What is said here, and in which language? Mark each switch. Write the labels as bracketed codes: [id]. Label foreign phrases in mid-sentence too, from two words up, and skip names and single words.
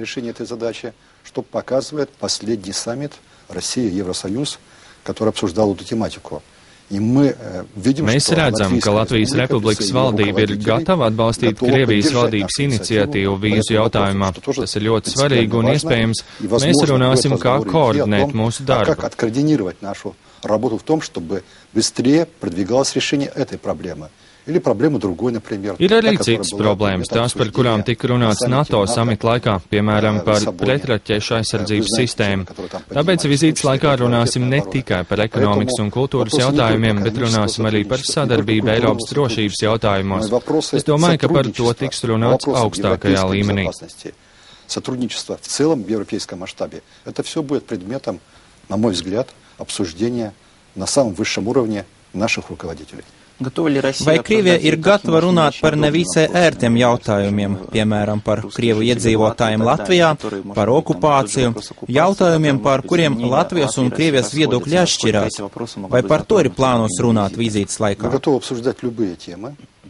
[lv] Mēs redzam, ka Latvijas Republikas valdība ir gatava atbalstīt Krievijas valdības iniciatīvu vīzu jautājumā. Tas ir ļoti svarīgi un iespējams mēs runāsim, kā koordinēt mūsu darbu. [ru] Работу в том, чтобы быстрее продвигалось решение этой проблемы. Или проблему другой, например. [lv] Ir arī citas problēmas, tās, par kurām tika runāts NATO samita laikā, piemēram, par pretraķešu aizsardzības sistēmu. Tāpēc vizītes laikā runāsim ne tikai par ekonomikas un kultūras jautājumiem, bet runāsim arī par sadarbību Eiropas drošības jautājumos. Es domāju, ka par to tiks runāts augstākajā līmenī. [ru] Сотрудничество в целом в европейском масштабе. Это все будет предметом, на мой взгляд, обсуждения на самом высшем уровне наших руководителей. [lv] Vai Krievija ir gatava runāt par nevisai ērtiem jautājumiem, piemēram, par Krievu iedzīvotājiem Latvijā, par okupāciju, jautājumiem, par kuriem Latvijas un Krievijas viedokļi atšķirās? Vai par to ir plānos runāt vizītes laikā?